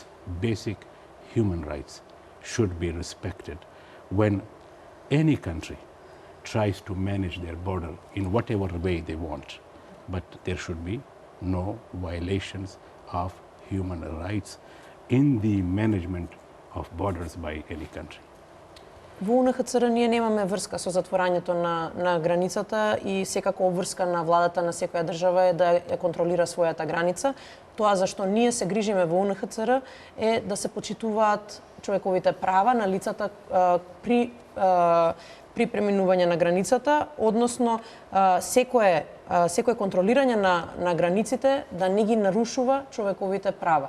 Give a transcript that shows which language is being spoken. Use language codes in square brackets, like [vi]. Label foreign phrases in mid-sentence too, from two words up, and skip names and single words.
[en] Basic human rights should be respected when any country tries to manage their border in whatever way they want. But there should be no violations of human rights in the management of borders by any country. [mk] Во УНХЦР ние немаме врска со затворањето на границата и секако обврска на владата на секоја држава е да ја контролира својата граница. Тоа зашто ние се грижиме во УНХЦР е да се почитуваат човековите права на лицата при преминување на границата, односно секое контролирање на границите да не ги нарушува човековите права.